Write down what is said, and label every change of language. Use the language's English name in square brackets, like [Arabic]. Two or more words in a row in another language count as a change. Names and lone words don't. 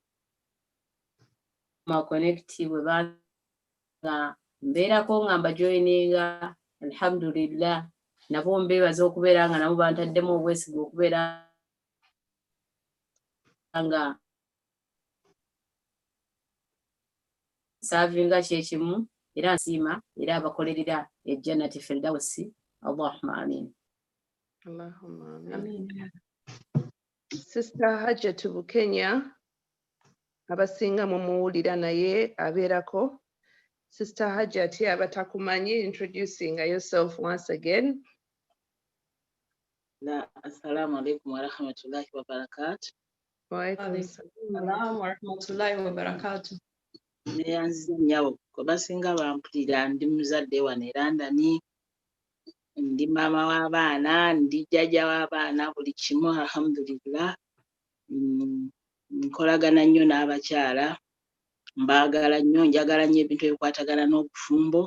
[Ganda] ma connecti bwe banga mbeerako nga mbajoyininga alhamdulillah nabo mbeebaza okubeera nga nabo bantaddemu obwesigwa okubeera nga savinga kyekimu era nsiima era abakolerera ejjannati firdausi. [Arabic] اللهم آمين. اللهم آمين. [Ganda] Sister Hajat Bukenya abasinga mumuwulira naye abeerako. Sister Hajat abatakumanyi, [English] introducing yourself once again. [Arabic] السلام عليكم ورحمة الله وبركاته. وعليكم السلام ورحمة الله وبركاته. [Ganda] Neyanziza nnyo kwe basinga bampulira ndi muzadde wano e London, ndi maama w'abaana, ndi jjajja w'abaana, buli kimu alhamdulillah. Nkolagana nnyo n'abakyala, mbaagala nnyo, njagala nnyo ebintu ebikwatagana n'obufumbo.